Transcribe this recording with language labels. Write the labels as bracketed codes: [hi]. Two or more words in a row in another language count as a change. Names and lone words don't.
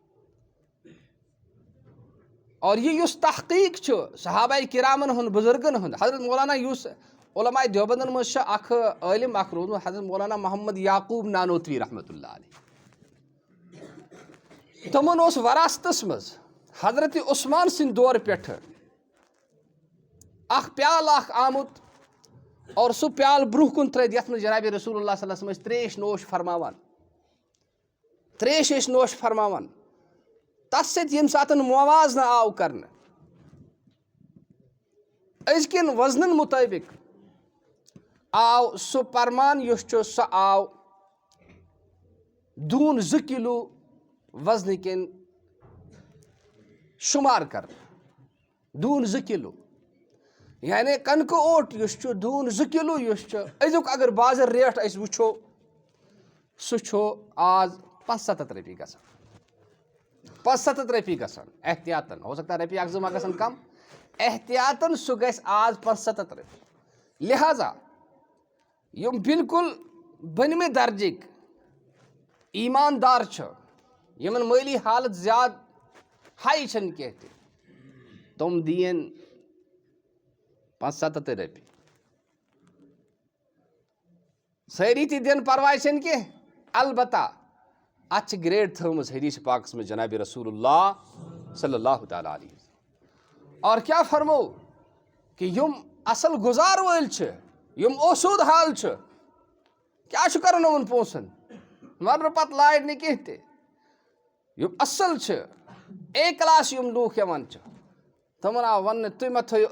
[ks] اور یہِ یُس تحقیٖق چھُ صحابہ کرامن ہُنٛد بُزرگن ہُنٛد حضرت مولانا یُس علماء دیوبندن منٛز چھُ اکھ عٲلِم اکھ روٗدمُت حضرت مولانا محمد یعقوٗب نانوتوی [ar] رحمتہ اللہ علیہ [ks] تِمن اوس وراثتس منٛز حضرت عثمان سٕنٛدِ دورٕ پٮ۪ٹھٕ اکھ پیالہٕ اکھ آمُت اور سُہ پیالہٕ برونٛہہ کُن ترٲیِتھ یتھ منٛز جنابِ رسول اللہ [ar] صلی اللہ علیہ وسلم [ks] ٲسۍ تریش نوش فرماوان تتھ سۭتۍ ییٚمہِ ساتہٕ موازنہٕ آو کرنہٕ أزکٮ۪ن وزنن مُطٲبق آو سُہ پرمان یُس چھُ سُہ آو دوٗن 2 کِلوٗ وزنہٕ کٮ۪ن شُمار کرنہٕ دوٗن 2 کِلوٗ یعنی کَنکہٕ اوٹ یُس چھُ دوٗن 2 کِلوٗ یُس چھُ أزیُک اگر بازر ریٹ أسۍ وٕچھو سُہ چھُ آز 75 رۄپیہِ گژھان 75 رۄپیہِ گژھان احتیاطن [ur] ہو سکتا ہے [ks] رۄپیہِ 1-2 ما گژھن کم احتیاطن سُہ گژھِ آز 75 رۄپیہِ لہٰذا یِم بالکُل بٔنمہِ درجٕکۍ ایٖماندار چھِ یِمن مٲلی حالت زیادٕ ہاے چھنہٕ کینٛہہ تہِ تِم دِیِن 75 رۄپیہِ سٲری تہِ دِن پرواے چھنہٕ کینٛہہ البتہ اتھ چھِ گریڈ تھٲومٕژ حدیث پاکس منٛز جنابِ رسول اللہ [ar] صلی اللہ تعالیٰ علیہ وسلم [ks] اور کیٛاہ فرمو کہِ یِم اصل گُزار وٲلۍ چھِ یِم اوسوٗد حال چھِ کیٛاہ چھُ کرُن یِمن پونٛسن مرنہٕ پتہٕ لارِ نہٕ کینٛہہ تہِ یِم اصل چھِ [en] A class [ks] یِم لوٗکھ یِوان چھِ تِمن آو وننہٕ تُہۍ مہ تھٲیِو